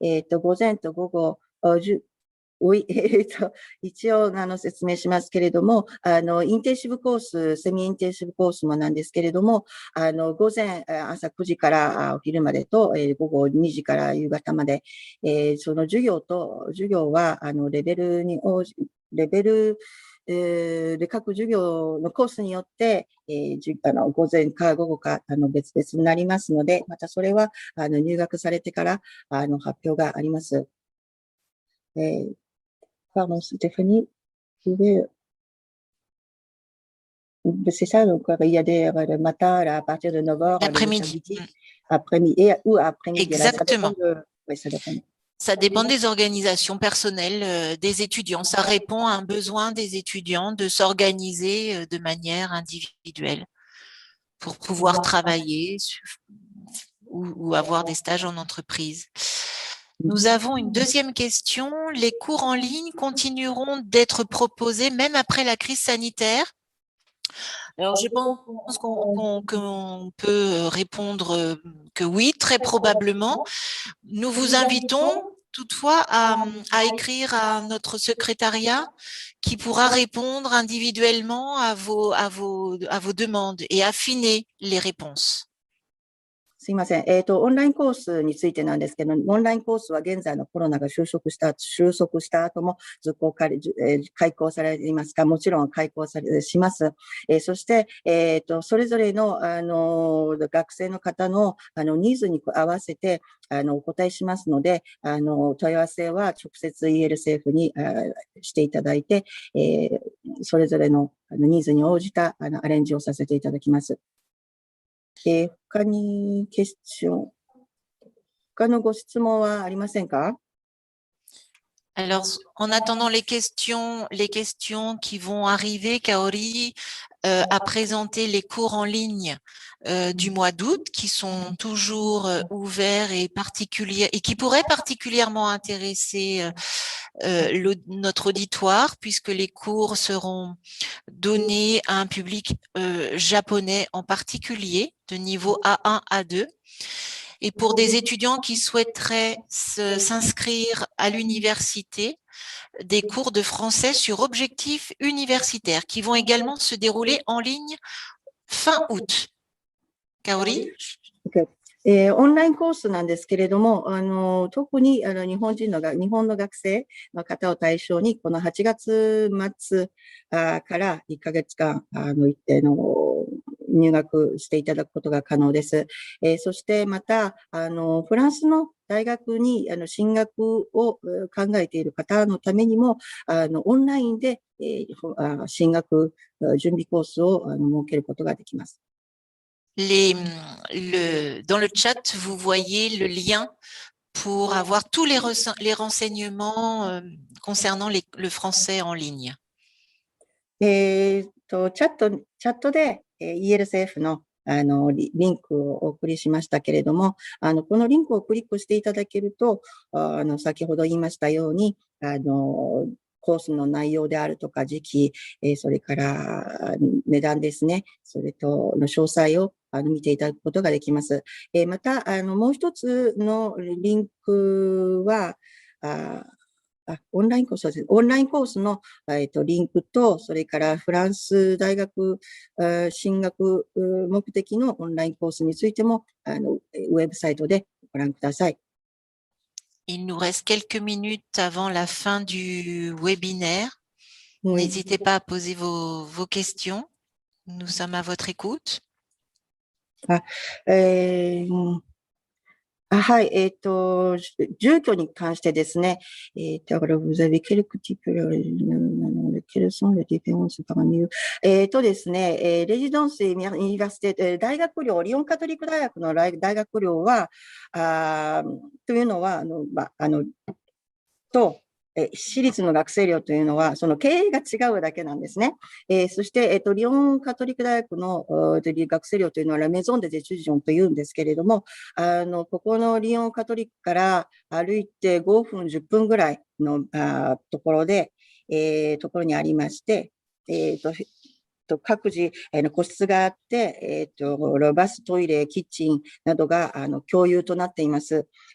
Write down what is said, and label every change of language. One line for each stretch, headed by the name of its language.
Japanese: 午前と午後、一応説明しますけれども、インテンシブコース、セミインテンシブコースもなんですけれども、午前、朝9時からお昼までと、午後2時から夕方まで、その授業は、レベルで各授業のコースによって、午前か午後か別々になりますので、またそれは入学されてから発表があります。
French: Pardon, Stéphanie, vous pouvez... C'est ça, donc il y a des matins à partir de 9h, l'après-midi, ou après-midi. Exactement. Ça dépend. Ça dépend des organisations personnelles des étudiants. Ça répond à un besoin des étudiants de s'organiser de manière individuelle pour pouvoir travailler ou avoir des stages en entreprise. Nous avons une deuxième question. Les cours en ligne continueront d'être proposés même après la crise sanitaire? Alors, je pense qu'on peut répondre que oui, très probablement. Nous vous invitons toutefois à écrire à notre secrétariat qui pourra répondre individuellement à vos demandes et affiner les réponses.
Japanese: すいません。オンラインコースについてなんですけど、オンラインコースは現在のコロナが収束した後も開講されていますか？もちろん開講します。そして、それぞれの、学生の方の、ニーズに合わせて、お答えしますので、問い合わせは直接 ELCF にしていただいて、それぞれのニーズに応じたアレンジをさせていただきます。他のご質問はありませんか？
French: Alors, en attendant les questions qui vont arriver, Kaori a présenté les cours en ligne du mois d'août qui sont toujours ouverts et particuliers et qui pourraient particulièrement intéresser notre auditoire puisque les cours seront donnés à un public japonais en particulier de niveau A1, A2. Et pour des étudiants qui souhaiteraient s'inscrire à l'université, des cours de français sur objectifs universitaires qui vont également se dérouler en ligne fin août. Kaori?
Japanese: オンラインコースなんですけれども、特に日本の学生の方を対象に、この8月末から1ヶ月間、一定の入学していただくことが可能です。そしてまた、フランスの大学に進学を考えている方のためにも、オンラインで進学準備コースを設けることができます。
French: Dans le chat, vous voyez le lien pour avoir tous les renseignements concernant le français en ligne.
Japanese: チャットでELCF のリンクをお送りしましたけれども、このリンクをクリックしていただけると、先ほど言いましたように、コースの内容であるとか時期、それから値段ですね、それとの詳細を見ていただくことができます。また、もう一つのリンクは、オンラインコースです。オンラインコースの、リンクと、それからフランス大学進学目的のオンラインコースについても、ウェブサイトでご覧ください。
French: Il nous reste quelques minutes avant la fin du webinaire. N'hésitez pas à poser vos questions. Nous sommes à votre écoute.
Japanese: はい、住居に関してですね、だから
French: vous avez quelques types, quelles sont les différences parmi eux?
Japanese: ですね、レジデンスユニバーシティ、大学寮、リヨンカトリック大学の大学寮は、というのは、私立の学生寮というのは、その経営が違うだけなんですね。そして、リヨンカトリック大学の学生寮というのは、ラメゾンデ・デ・チュジョンというんですけれども、ここのリヨンカトリックから歩いて5分、10分ぐらいのところにありまして、各自、個室があって、バス、トイレ、キッチンなどが、共有となっています。